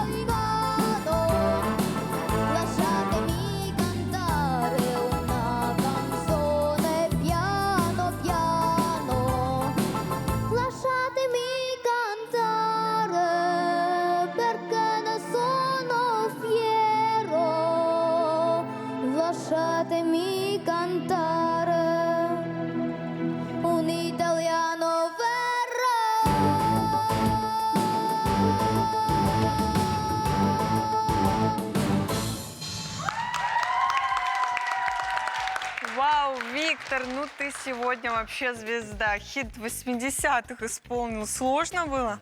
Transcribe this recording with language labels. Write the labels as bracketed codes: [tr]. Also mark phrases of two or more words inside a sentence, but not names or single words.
[it] in mano, lasciatemi cantare una canzone piano piano, lasciatemi cantare perché ne sono fiero, lasciatemi cantare un italiano [ru] Вау, Виктор, ну ты сегодня вообще звезда. Хит 80-х исполнил. Сложно было?